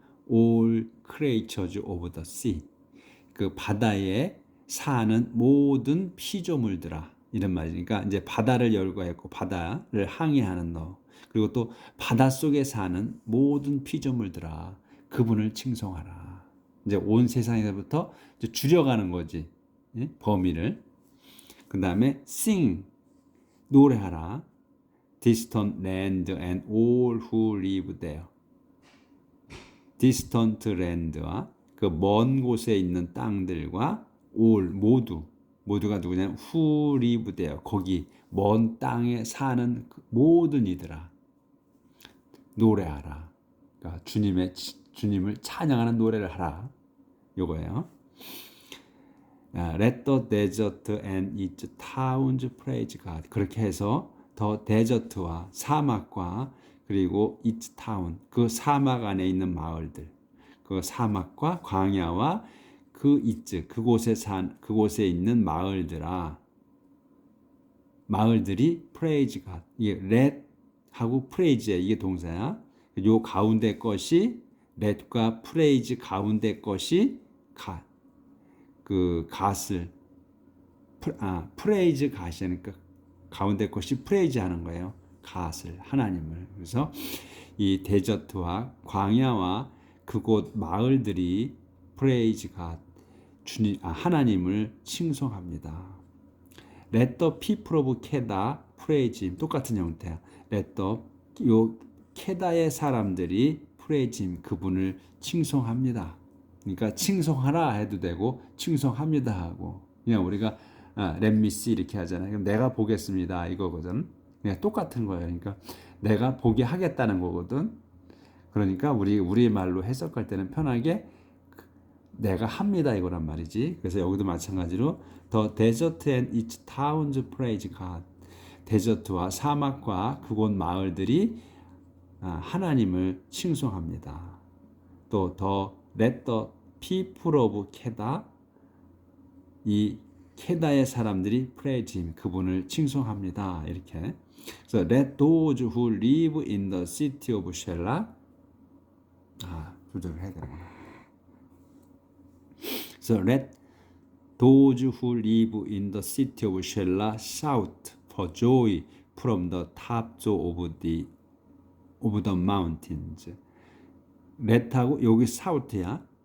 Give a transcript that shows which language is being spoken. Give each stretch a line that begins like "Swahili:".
English: All creatures of the sea
Korean: 그 바다에 사는 모든 피조물들아 이런 말이니까 이제 바다를 열거했고 바다를 항해하는 너 그리고 또 바닷속에 사는 모든 피조물들아 그분을 칭송하라. 이제 온 세상에서부터 이제 줄여가는 거지. 예? 범위를. 그 다음에 sing 노래하라.
English: distant land and all who live there.
Korean: distant land와 그 먼 곳에 있는 땅들과 all 모두가 누구냐면
English: who live there
Korean: 거기 먼 땅에 사는 모든 이들아 노래하라. 그러니까 주님을 찬양하는 노래를 하라. 요거예요.
English: Let the desert and its towns praise God.
Korean: 그렇게 해서 더 데저트와 사막과 그리고 its town 그 사막 안에 있는 마을들 그 사막과 광야와 그 its 그곳에 있는 마을들이
English: praise God.
Korean: 이게 let 하고 praise 이게 동사야. 요 가운데 것이 let과 praise 가운데 것이 갓을 praise 갓이니까 가운데 것이 praise 하는 거예요. 갓을 하나님을. 그래서 이 데저트와 광야와 그곳 마을들이
English: praise God
Korean: 하나님을 칭송합니다.
English: Let the people of Kedah praise him.
Korean: 똑같은 형태야. Let the 요 케다의 사람들이
English: praise him.
Korean: 그분을 칭송합니다. 그러니까 칭송하라 해도 되고 칭송합니다 하고 그냥 우리가
English: let me see
Korean: 이렇게 하잖아요. 그럼 내가 보겠습니다 이거거든. 그냥 똑같은 거예요. 그러니까 내가 보게 하겠다는 거거든. 그러니까 우리 말로 해석할 때는 편하게 내가 합니다 이거란 말이지. 그래서 여기도 마찬가지로
English: The desert and its towns praise God.
Korean: 데저트와 사막과 그곳 마을들이 하나님을 칭송합니다.
English: 또 The let the people of Kedah
Korean: 이 케다의 사람들이
English: praise him
Korean: 그분을 칭송합니다. 이렇게.
English: 그래서 let those who live in the city of Shelah
Korean: 조절을 해야 되구나.
English: 그래서 let those who live in the city of Shelah shout for joy from the tops of the mountains.
Korean: let하고 여기 shout야.